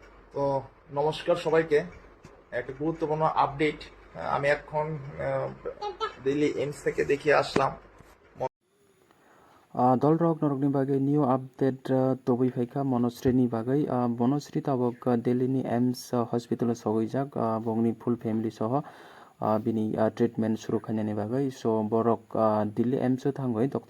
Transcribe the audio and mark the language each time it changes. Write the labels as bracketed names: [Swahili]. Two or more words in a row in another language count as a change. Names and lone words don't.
[Bangla] তো নমস্কার সবাইকে। একটা গুরুত্বপূর্ণ আপডেট আমি এখন দিল্লি এইমস থেকে দেখিয়ে আসলাম। [Kok Borok] Dolrok norokni bagai [English] new update [Kok Borok] tobui phaika Monosri bagai Monosri tabok Delhi ni AIMS hospital sogijak bongni [English] full family [Kok Borok] soho bini treatment shuru khainani bagai so borok Delhi AIMS thangoi doctor